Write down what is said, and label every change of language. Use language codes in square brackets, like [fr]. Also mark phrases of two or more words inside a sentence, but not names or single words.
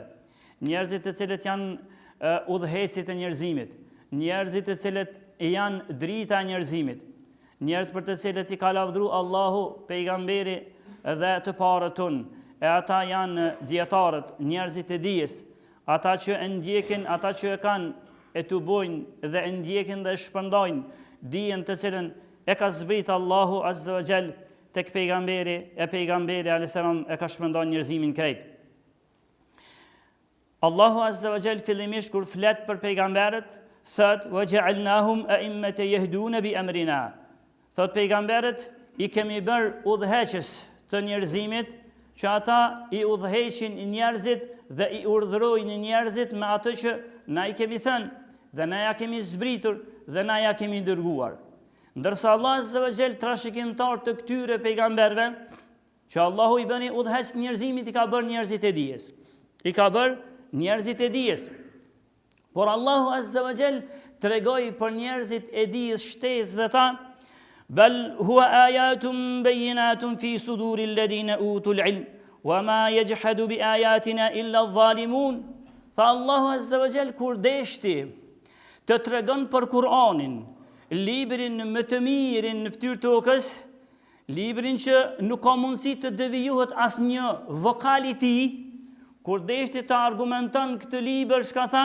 [sq] Njerëzit të cilët janë udhëheqësit e njerëzimit, njerëzit të cilët janë drita e njerëzimit, njerëz për të cilët i ka lavdëruar Allahu, pejgamberi dhe të parët tonë, e ata janë dietarët, njerëzit e dijes, ata që ndjekin, ata që e kanë e të bojnë dhe ndjekin dhe shpërndajnë dijen të cilën e ka zbritur Allahu [ar] عز وجل [sq] tek pejgamberi, e pejgamberi [ar] عليه السلام [sq] e ka shpërndajnë njerëzimin krejt. Allahu [ar] عز وجل [sq] fillimisht kur flet për pejgamberët, thot [ar] وجعلناهم أئمة يهدون بأمرنا. [sq] Thot pejgamberët i kemi bër udhëheqës të njerëzimit, që ata i udhëheqin njerëzit dhe i urdhërojnë njerëzit me atë që na i kemi thënë dhe na ja kemi zbritur dhe na ja kemi dërguar. Ndërsa Allah [ar] عز وجل [sq] trashëgimtar të këtyre pejgamberëve, që Allahu i bëni udhëheqës njerëzimit, i ka bërë njerëzit e dijes. I ka bërë njerëzit e dijes. Por Allahu [ar] عز وجل [sq] tregoi për njerëzit e dijes shtesë dhe tha: [ar] "بل هو آيات بينات في صدور الذين أوتوا العلم وما يجحد بآياتنا إلا الظالمون." [sq] Tha Allahu [ar] عز وجل [sq] kur deshti të tregon për Kur'anin, librin më të mirin në fytyrë tokës, librin që nuk ka mundësi të devijohet asnjë vokal i tij. Kur deshti të argumenton këtë libër, çka tha?